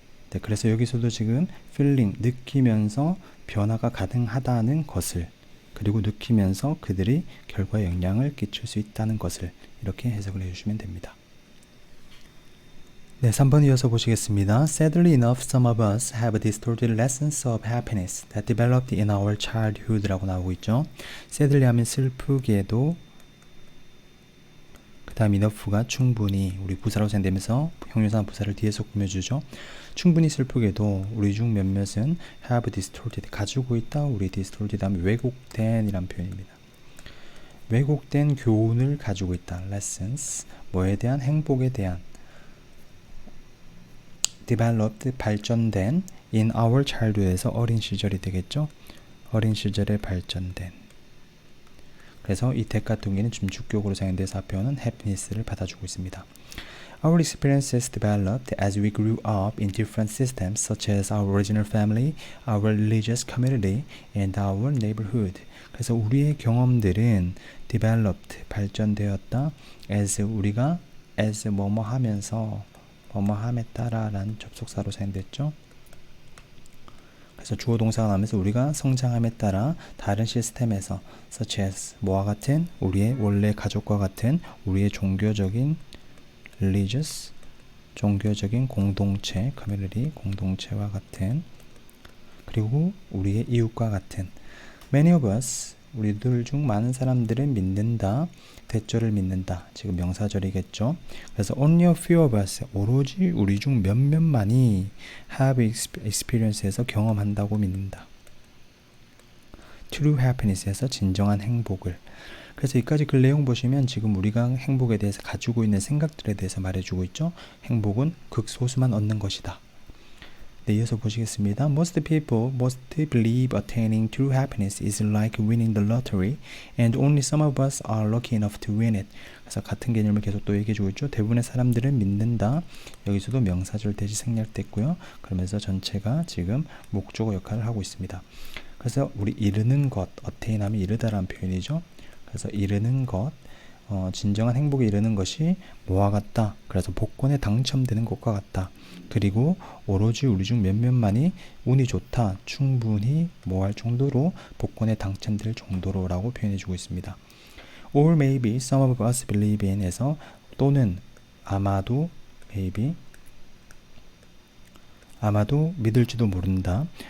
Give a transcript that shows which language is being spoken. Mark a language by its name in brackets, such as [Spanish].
[Korean] 네, 그래서 여기서도 지금 feeling, 느끼면서 변화가 가능하다는 것을, 그리고 느끼면서 그들이 결과에 영향을 끼칠 수 있다는 것을 이렇게 해석을 해주시면 됩니다. 네, 3번 이어서 보시겠습니다. [English] Sadly enough, some of us have distorted lessons of happiness that developed in our childhood [Korean] 라고 나오고 있죠. Sadly 하면 슬프게도, 그 다음 enough가 충분히, 우리 부사로 사용되면서 형용사 부사를 뒤에서 꾸며주죠. 충분히 슬프게도 우리 중 몇몇은 [English] have distorted, [Korean] 가지고 있다. 우리 distorted 하면 왜곡된 이란 표현입니다. 왜곡된 교훈을 가지고 있다. lessons, 뭐에 대한, 행복에 대한. developed, 발전된, [English] in our childhood [Korean] 에서 어린 시절이 되겠죠. 어린 시절에 발전된. 그래서 이 that 같은 경우에는 좀 주격으로 사용돼서 앞에는 happiness를 받아주고 있습니다. [English] Our experiences developed as we grew up in different systems such as our original family, our religious community, and our neighborhood. [Korean] 그래서 우리의 경험들은 developed, 발전되었다. as 우리가 as 뭐뭐 하면서 뭐뭐함에 따라라는 접속사로 사용됐죠. 그래서 주어 동사가 나오면서 우리가 성장함에 따라 다른 시스템에서 such as 뭐와 같은, 우리의 원래 가족과 같은, 우리의 종교적인 religious, 종교적인 공동체, community, 공동체와 같은, 그리고 우리의 이웃과 같은. [English] Many of us, [Korean] 우리들 중 많은 사람들은 믿는다, 대절을 믿는다. 지금 명사절이겠죠. 그래서 [English] only a few of us, [Korean] 오로지 우리 중 몇몇만이 [English] have experience [Korean] 에서 경험한다고 믿는다. True happiness에서 진정한 행복을. 그래서 여기까지 글 내용 보시면 지금 우리가 행복에 대해서 가지고 있는 생각들에 대해서 말해주고 있죠. 행복은 극소수만 얻는 것이다. 네, 이어서 보시겠습니다. [English] Most people believe attaining true happiness is like winning the lottery, and only some of us are lucky enough to win it. [Korean] 그래서 같은 개념을 계속 또 얘기해주고 있죠. 대부분의 사람들은 믿는다. 여기서도 명사절 대시 생략됐고요. 그러면서 전체가 지금 목적어 역할을 하고 있습니다. 그래서 우리 이르는 것, attain하면 이르다라는 표현이죠. 그래서 이르는 것, 진정한 행복에 이르는 것이 뭐와 같다. 그래서 복권에 당첨되는 것과 같다. 그리고 오로지 우리 중 몇몇만이 운이 좋다. 충분히 뭐할 정도로 복권에 당첨될 정도로라고 표현해주고 있습니다. [English] Or maybe some of us believe in [Korean] 에서 또는 아마도 [English] maybe [Korean] 아마도 믿을지도 모른다.